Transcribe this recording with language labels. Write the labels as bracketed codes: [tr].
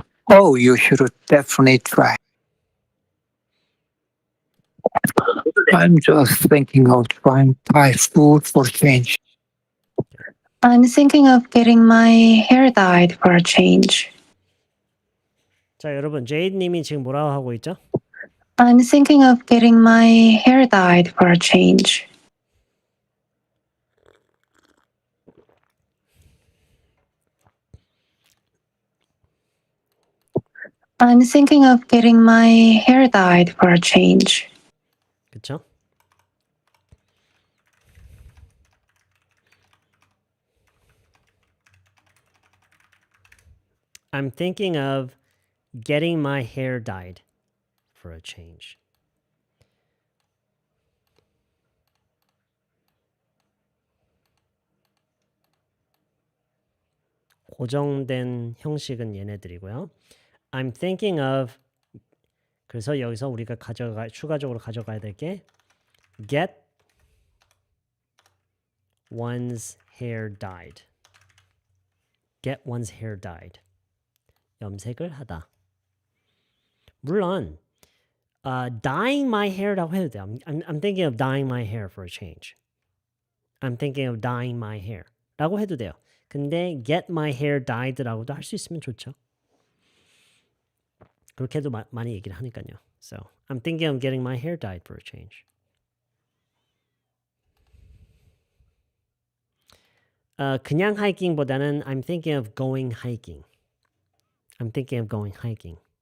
[en] Oh, you should definitely try. I'm just thinking of trying Thai food for change. I'm thinking of getting my hair dyed for a change. [ko] 자, 여러분, 제이님이 지금 뭐라고 하고 있죠? [en] I'm thinking of getting my hair dyed for a change. I'm thinking of getting my hair dyed for a change. [ko] 그쵸? [en] I'm thinking of getting my hair dyed for a change. [ko] 고정된 형식은 얘네들이고요. [en] I'm thinking of [ko] 그래서 여기서 우리가 추가적으로 가져가야 될 게 get one's hair dyed. [en] Get one's hair dyed. [ko] 염색을 하다. 물론 dyeing my hair라고 해도 돼요. [en] I'm thinking of dyeing my hair for a change. I'm thinking of dyeing my hair [ko] 라고 해도 돼요. 근데 [en] get my hair dyed [ko] 라고도 할 수 있으면 좋죠. 그렇게도 많이 얘기를 하니까요. [en] So, I'm thinking of getting my hair dyed for a change. [ko] 그냥 [en] hiking보다는 I'm thinking of going hiking. I'm thinking of going hiking.